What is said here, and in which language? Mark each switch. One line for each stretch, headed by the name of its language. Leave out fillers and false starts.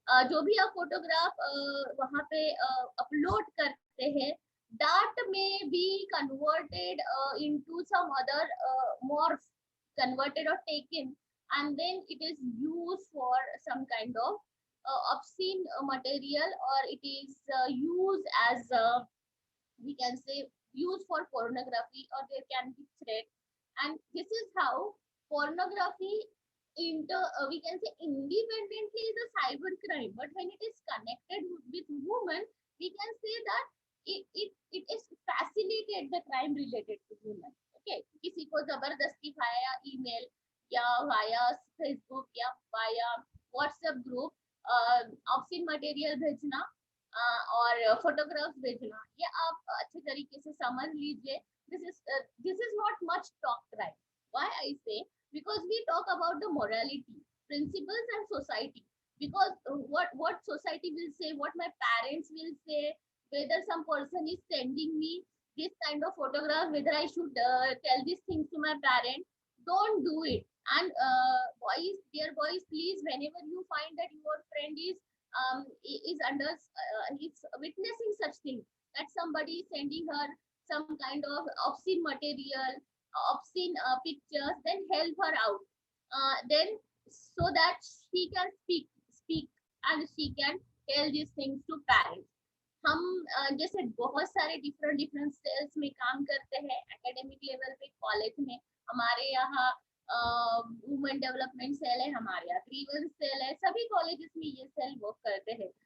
Hindi: जो भी आप फोटोग्राफ वहाँ पे अपलोड करते हैं,
English: that may be converted into some other morph, converted or taken, and then it is used for some kind of obscene material, or it is used as we can say used for pornography, or there can be threat. And this is how pornography we can say independently is a cyber crime, but when it is connected with women, we can say that it is facilitated the crime related to women.
Hindi: Okay, किसी को जबरदस्ती via email या via Facebook या via WhatsApp group obscene material भेजना और photographs भेजना, ये आप अच्छे तरीके से समझ लीजिए.
English: This is not much talked, right? Why I say? Because we talk about the morality, principles and society. Because what society will say, what my parents will say, whether some person is sending me this kind of photograph, whether I should tell these things to my parent, don't do it. And boys, dear boys, please, whenever you find that your friend is under is witnessing such things, that somebody is sending her some kind of obscene material, obscene pictures, then help her out, then so that she can speak and she can tell these things to parents.
Hindi: हम जैसे बहुत सारे different cells में काम करते हैं, academic level पे college में हमारे यहाँ वुमेन डेवलपमेंट सेल है, हमारे यहाँ ग्रीवेंस सेल है, सभी कॉलेजेस में ये सेल वर्क करते हैं.